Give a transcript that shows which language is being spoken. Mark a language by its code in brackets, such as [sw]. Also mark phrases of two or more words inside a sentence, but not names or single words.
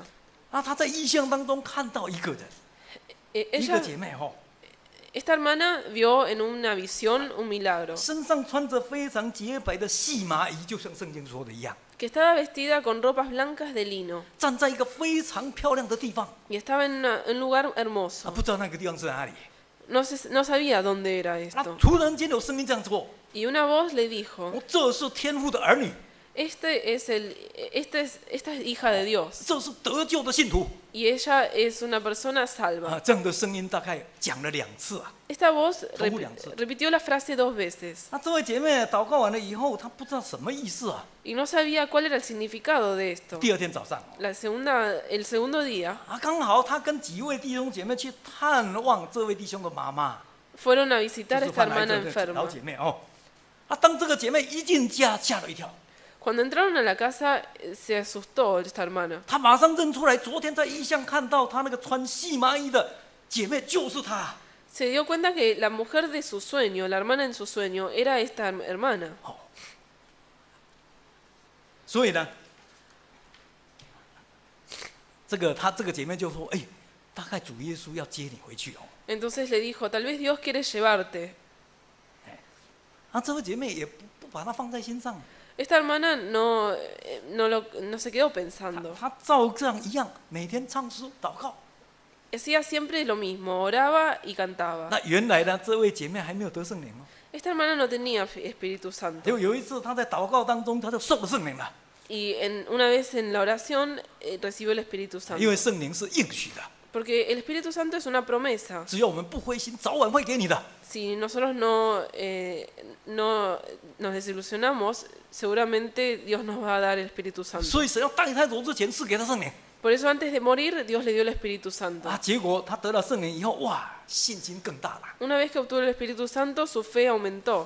[zh] 啊，她在异象当中看到一个人，一个 [es] Ella, [zh] 姐妹哦， [es] esta hermana vio en una visión un milagro, [zh] 身上穿着非常洁白的细麻衣，就像圣经说的一样， [es] que estaba vestida con ropas blancas de lino [zh] 站在一个非常漂亮的地方 [es] y estaba en un lugar [zh] 啊， [es] hermoso. [zh] 不知道那个地方是哪里。 [es] no sabía dónde era [zh] 那 [es] esto. [zh] 突然间有声音这样说 [es] Y una voz le dijo, [zh] 这是天父的儿女， [es] esta es hija de Dios [zh] 这是得救的信徒 [es] y ella es una persona salva. [zh] 这样的声音大概讲了2次啊。 [es] Esta voz [zh] Tomó 两次。 [es] repitió la frase 2 veces [zh] 那这位姐妹祷告完了以后，她不知道什么意思啊。 [es] y no sabía cuál era el significado de esto. [zh] 第2天早上 [es] El segundo día [zh] 刚好她跟几位弟兄姐妹去探望这位弟兄的妈妈， [es] fueron a [zh] 就 [es] visitar [zh] 是 [es] a esta [zh] 患癌 [es] hermana [zh] 症的老 [es] enferma. [zh] 姐妹哦。当这个姐妹一进家，吓了一跳， [es] Cuando entraron a la casa se asustó esta hermana. [zh] 她马上认出来，昨天在异象看到她那个穿细麻衣的姐妹就是她。 [es] Se dio cuenta que la mujer de su sueño, la hermana en su sueño, era esta hermana. [zh] 所以呢，她这个姐妹就说：“哎，大概主耶稣要接你回去哦。” [es] Entonces le dijo, tal vez Dios quiere llevarte. [zh] 这位姐妹也不把它放在心上， [es] Esta hermana no se quedó pensando. [zh] 她照这样一样，每天唱诗祷告。 [es] Hacía siempre lo mismo, oraba y cantaba. [zh] 那原来呢，这位姐妹还没有得圣灵哦。 [es] Esta hermana no tenía Espíritu [zh] 结 [es] Santo. [zh] 果有一次她在祷告当中，她就受了圣灵了， [es] Y una vez en la oración recibió el Espíritu [zh] 因为 [es] Santo. [zh] 圣灵是应许的， [es] Porque el Espíritu Santo es una promesa. [zh] 只要我们不灰心，早晚会给你的。 [es] Si nosotros no nos desilusionamos, seguramente Dios nos va a dar el Espíritu Santo. [zh] 所以神要带她走之前，是给她圣灵 [es] Por eso antes de morir, Dios le dio el Espíritu Santo. [zh] 结果她得了圣灵以后，哇，信心更大了。 [es] Una vez que obtuvo el Espíritu Santo, su fe aumentó.